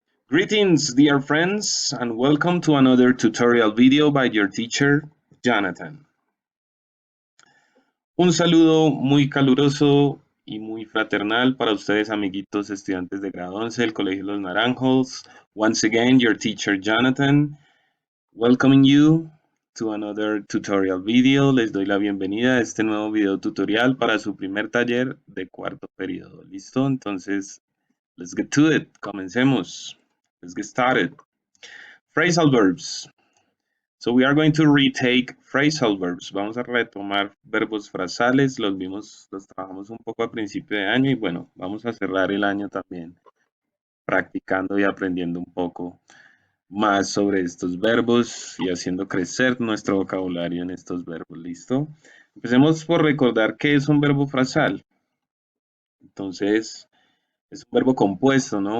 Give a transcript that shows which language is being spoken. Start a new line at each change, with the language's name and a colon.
English: Greetings, dear friends, and welcome to another tutorial video by your teacher, Jonathan.
Spanish: Un saludo muy caluroso y muy fraternal para ustedes, amiguitos estudiantes de grado 11 del Colegio Los Naranjos.
English: Once again, your teacher, Jonathan, welcoming you to another tutorial video.
Spanish: Les doy la bienvenida a este nuevo video tutorial para su primer taller de cuarto periodo. ¿Listo? Entonces,
English: let's get to it.
Spanish: Comencemos.
English: Let's get started. Phrasal verbs. So we are going to retake phrasal verbs.
Spanish: Vamos a retomar verbos frasales. Los trabajamos un poco a principio de año y bueno, vamos a cerrar el año también practicando y aprendiendo un poco más sobre estos verbos y haciendo crecer nuestro vocabulario en estos verbos. ¿Listo? Empecemos por recordar qué es un verbo frasal. Entonces, es un verbo compuesto, ¿no?